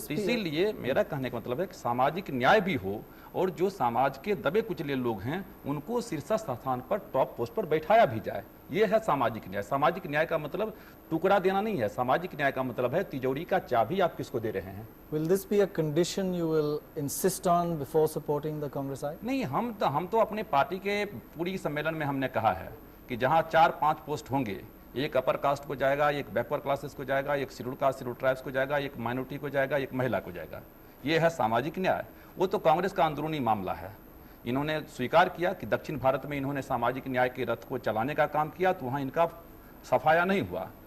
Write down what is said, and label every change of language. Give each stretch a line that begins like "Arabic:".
Hindi: तो
English: be a-
Hindi: इसीलिए मेरा कहने का मतलब है कि सामाजिक न्याय भी हो और जो समाज के दबे कुचले लोग हैं उनको शीर्ष स्थान पर टॉप पोस्ट पर बैठाया भी जाए। ये है सामाजिक न्याय। सामाजिक न्याय का मतलब टुकड़ा देना नहीं है। सामाजिक न्याय का मतलब है तिजोरी का चाबी आप किसको दे रहे हैं।
English: Will this be a condition you will insist on before supporting the Congress I?
Hindi: नहीं, हम तो अपने पार्टी के पूरी सम्मेलन में हमने कहा है कि जहां 4-5 पोस्ट होंगे, एक अपर कास्ट को जाएगा, एक बैकवर्ड क्लासेस को जाएगा, एक शेड्यूल कास्ट शेड्यूल ट्राइब्स को जाएगा, एक माइनॉरिटी को जाएगा, एक महिला को जाएगा। ये है सामाजिक न्याय। वो तो कांग्रेस का अंदरूनी मामला है। इन्होंने स्वीकार किया कि दक्षिण भारत में इन्होंने सामाजिक न्याय के रथ को चलाने का काम किया तो वहां इनका सफाया नहीं हुआ।